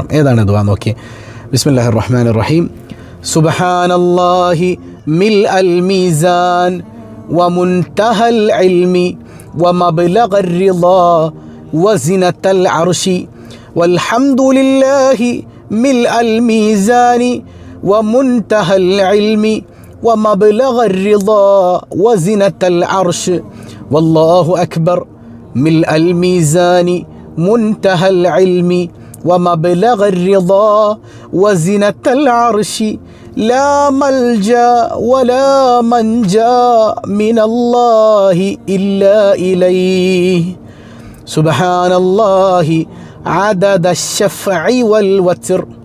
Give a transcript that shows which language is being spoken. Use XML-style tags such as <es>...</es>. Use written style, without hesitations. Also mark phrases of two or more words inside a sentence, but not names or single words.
<ml>ഏതാണ് ദുആ നോക്കിയേ.</ml> <ar>بسم الله الرحمن الرحيم سبحان الله ملء الميزان ومنتهى العلم ومبلغ الرضا وزنة العرش والحمد لله ملء الميزان ومنتهى العلم ومبلغ الرضا وزنة العرش والله أكبر ملء الميزان منتهى العلم ومبلغ الرضا وزنة العرش لا ملجأ ولا منجا من الله إلا إليه سبحان الله عدد الشفع والوتر</ar>